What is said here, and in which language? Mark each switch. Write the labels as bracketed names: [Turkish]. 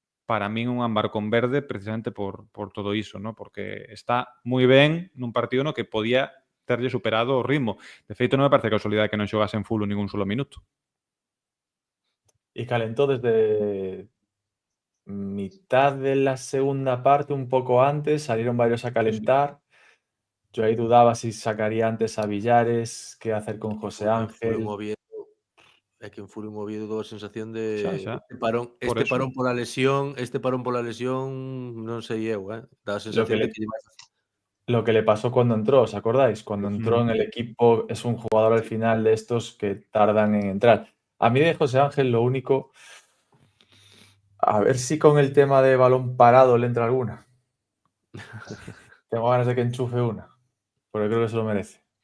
[Galician] Para min un ámbar con verde precisamente por todo iso, ¿no? Porque está moi ben nun partido no que podía terlle superado o ritmo. De feito, non me parece casualidade que non xogase en full ningún solo minuto. [Spanish] Y calentó desde mitad de la segunda parte, un poco antes, salieron varios a calentar. Yo ahí dudaba si sacaría antes a Villares, qué hacer con José Ángel. [Galician] É que en Furio Oviedo dou a sensación de Xa. este parón pola lesión non sei eu, dá a sensación de que lle vai [Spanish] Lo que le pasó cuando entró, ¿os acordáis? Cuando entró en el equipo, es un jugador al final de estos que tardan en entrar. A mí de José Ángel lo único, a ver si con el tema de balón parado le entra alguna. Tengo ganas de que enchufe una, porque creo que se lo merece.